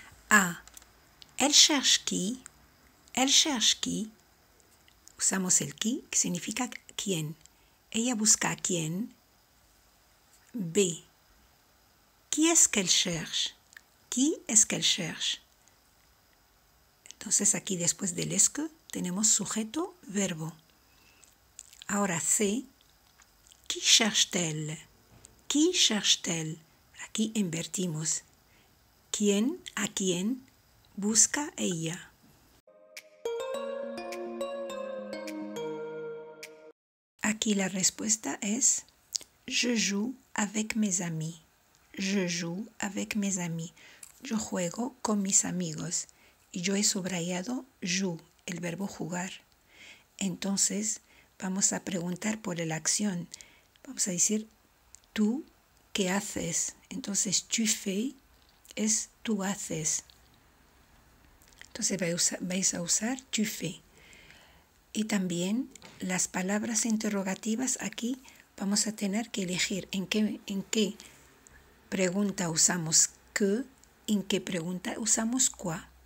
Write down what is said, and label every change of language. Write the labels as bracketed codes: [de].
[fr] A. Elle cherche qui? Elle cherche qui? [es] Usamos el qui, que significa quién. Ella busca a quién. B. [fr] Qui est-ce qu'elle cherche? Qui est-ce qu'elle cherche? [es] Entonces aquí después del es que tenemos sujeto, verbo. Ahora [fr] C. Qui cherche-t-elle? Qui cherche-t-elle? [es] Aquí invertimos. ¿Quién a quién busca ella? Aquí la respuesta es [fr] je joue avec mes amis. Je joue avec mes amis. [es] Yo juego con mis amigos. Y yo he subrayado joue, el verbo jugar. Entonces vamos a preguntar por la acción. Vamos a decir tú, ¿qué haces? Entonces tu fais es tú haces. Entonces vais a usar tu fais. Y también las palabras interrogativas aquí vamos a tener que elegir en qué pregunta usamos que, en qué pregunta usamos quoi.